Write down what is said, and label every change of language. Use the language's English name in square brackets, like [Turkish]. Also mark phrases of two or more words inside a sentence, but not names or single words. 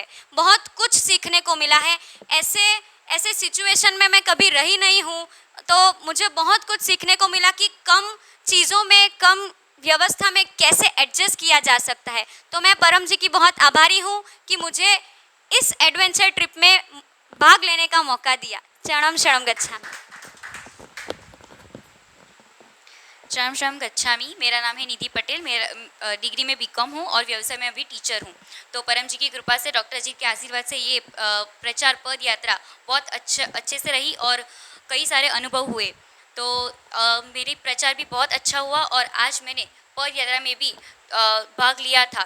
[Hindi] बहुत कुछ सीखने को मिला है। ऐसे सिचुएशन में मैं कभी रही नहीं हूँ, तो मुझे बहुत कुछ सीखने को मिला कि कम चीज़ों में, कम व्यवस्था में कैसे एडजस्ट किया जा सकता है। तो मैं परम जी की बहुत आभारी हूँ कि मुझे इस [English] adventure trip [Hindi] में भाग लेने का मौका दिया। [Pali] चरणम शरणम गच्छामि। चरम शरम गच्छामी। [Hindi] मेरा नाम है निधि पटेल। मेरा डिग्री में बीकॉम हूँ और व्यवसाय में अभी टीचर हूँ। तो परम जी की कृपा से, डॉक्टर जी के आशीर्वाद से ये प्रचार पद यात्रा बहुत अच्छे से रही और कई सारे अनुभव हुए। तो मेरी प्रचार भी बहुत अच्छा हुआ और आज मैंने पद यात्रा में भी भाग लिया था।